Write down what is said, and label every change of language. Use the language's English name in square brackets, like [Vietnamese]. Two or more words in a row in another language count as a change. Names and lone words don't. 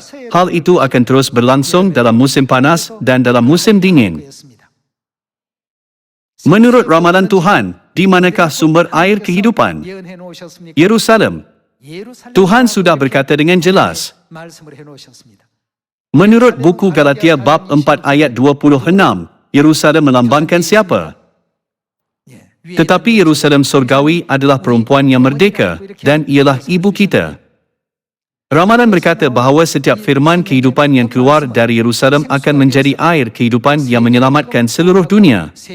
[Malay] Hal itu akan terus berlangsung dalam musim panas dan dalam musim dingin. [Korean] 그였습니다. [Malay] Menurut ramalan Tuhan, di manakah sumber air kehidupan? [Korean] 예언해 놓으셨습니까? [Malay] Yerusalem. [Korean] 예루살렘 [Malay] Tuhan sudah berkata dengan jelas. [Korean] 말씀을 해 놓으셨습니다. [Malay] Menurut buku Galatia bab 4 ayat 26, Yerusalem melambangkan siapa? Tetapi Yerusalem surgawi adalah perempuan yang merdeka dan ialah ibu kita. Ramalan berkata bahawa setiap firman kehidupan yang keluar dari Yerusalem akan menjadi air kehidupan yang menyelamatkan seluruh dunia.